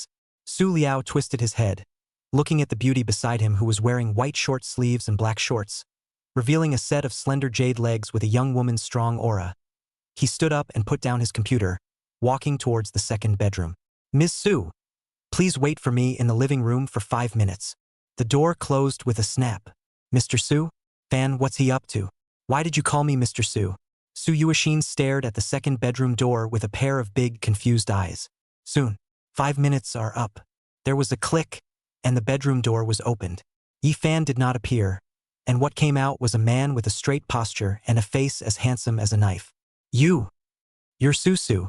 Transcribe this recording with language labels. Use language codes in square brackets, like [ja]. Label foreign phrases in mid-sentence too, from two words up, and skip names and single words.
[en] Su Liao twisted his head, looking at the beauty beside him who was wearing white short sleeves and black shorts, revealing a set of slender jade legs with a young woman's strong aura. He stood up and put down his computer, walking towards the second bedroom. Ms. Su, please wait for me in the living room for 5 minutes. The door closed with a snap. Mr. Su? Fan, what's he up to? Why did you call me Mr. Su? Su Yuexin stared at the second bedroom door with a pair of big, confused eyes. Soon, 5 minutes are up. There was a click, and the bedroom door was opened. Yi Fan did not appear, and what came out was a man with a straight posture and a face as handsome as a knife. You're Su Su.